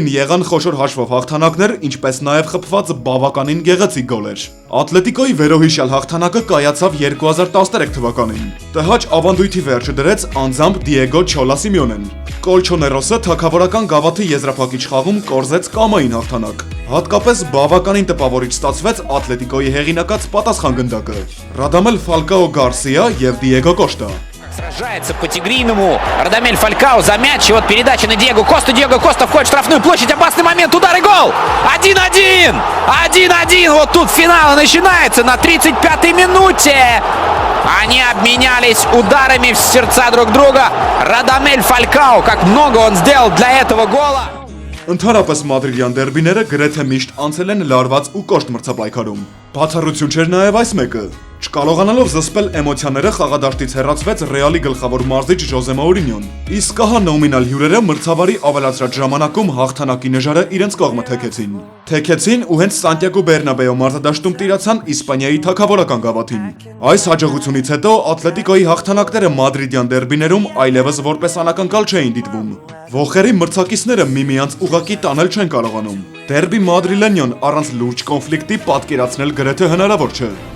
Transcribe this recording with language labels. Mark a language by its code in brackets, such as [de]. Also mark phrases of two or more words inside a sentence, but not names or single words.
[hy] եղան խոշոր հաշվով հաղթանակներ, ինչպես նաև խփված բավականին գեղեցիկ գոլեր։ Ատլետիկոյի վերոհիշյալ հաղթանակը կայացավ 2013 թվականին։ Տհաճ ավանդույթի վերջը դրեց անձամբ Դիեգո Չոլա Սիմեոնեն։ Կոլչոներոսը թագավորական գավաթի եզրափակիչ խաղում կորզեց կամային հաղթանակ։ Հատկապես բավականին տպավորիչ ստացվեց Ատլետիկոյի հեղինակած պատասխան գնդակը։ Ռադամել Ֆալկաո Գարսիա եւ Դիեգո Կոշտա։ [ru] Сражается по-тигриному. Радамель Фалькао за мяч. И вот передача на Диего Косту. Диего Коста входит в штрафную площадь. Опасный момент. Удар и гол. 1-1. 1-1. Вот тут финал начинается на 35-й минуте. Они обменялись ударами в сердца друг друга. Радамель Фалькао. Как много он сделал для этого гола. [hy] Ընդհանրապես մադրիդյան դերբիները գրեթե միշտ անցել են լարված ու կոշտ մրցապայքարում։ Բացառություն չէր նաև այս մեկը։ Չկարողանալով զսպել էմոցիաները խաղադաշտից հեռացվեց Ռեալի գլխավոր մարզիչ Ժոզե Մաուրինյոն։ Իսկ ահա նոմինալ հյուրերը մրցավարի ավելացրած ժամանակում հաղթանակի նժարը իրենց կողմը թեքեցին ու հենց Սանտիագո Բերնաբեո մարզադաշտում տիրացան Իսպանիայի թագավորական գավաթին։ Այս հաջողությունից հետո Ատլետիկոյի հաղթանակները մադրիդյան դերբիներում այլևս որպես անակնկալ չէին դիտվում։ Ողերի մրցակիցները միմյանց ուղակի տանել չեն կարողանում։ Դերբի Մադրիլենյոն առանց լուրջ կոնֆլիկտի պատկերացնել գրեթե հնարավոր չէ։